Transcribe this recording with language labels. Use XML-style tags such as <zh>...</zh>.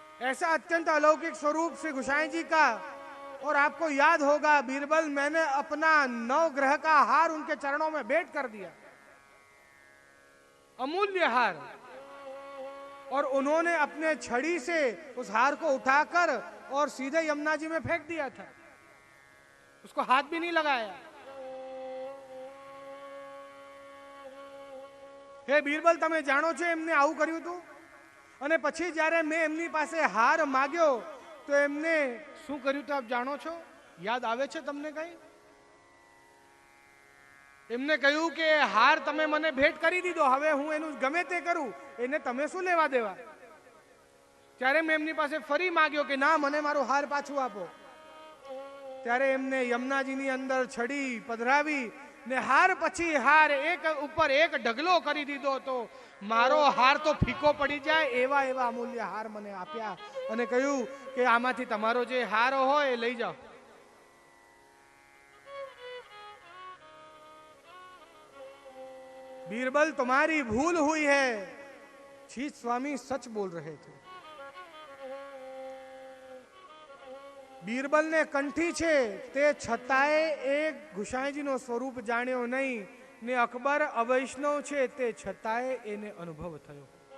<hi>ऐसा अत्यंत अलौकिक स्वरूप श्री गोसाई जी का. और आपको याद होगा बीरबल, मैंने अपना 9 ग्रह का हार उनके चरणों में भेंट कर दिया, अमूल्य हार. और उन्होंने अपने छड़ी से उस हार को उठाकर और सीधे यमुना जी में फेंक दिया था, उसको हाथ भी नहीं लगाया.</hi> <gu>हे बीरबल, તમે જાણો છો એમને આવું કર્યું હતું? અને પછી જ્યારે મેં એમની પાસે હાર માગ્યો તો એમને શું કર્યું તો આપ જાણો છો? યાદ આવે છે તમને કઈ? એમને કહ્યું કે હાર તમે મને ભેટ કરી દીધો, હવે હું એનું ગમે તે કરું, એને તમે શું લેવા દેવા. ત્યારે મેં એમની પાસે ફરી માગ્યો કે ના, મને મારો હાર પાછું આપો. ત્યારે એમને યમુનાજીની અંદર છડી પધરાવી ને હાર પછી હાર એક ઉપર એક ઢગલો કરી દીધો હતો. મારો હાર તો ફીકો પડી જાય એવા એવા અમૂલ્ય હાર મને આપ્યા અને કહ્યું કે આમાંથી તમારો જે હાર હોય એ લઈ જાઓ.</gu> <hi>बीरबल तुम्हारी भूल हुई है. છીત स्वामी सच बोल रहे थे.</hi> <gu>बीरबल ने कंठी છે તે છતાંય એક ગુસાઈજીનો સ્વરૂપ જાણ્યો નહીં ને અકબર અવૈષ્ણવ છે તે છતાંય એને અનુભવ થયો.</gu>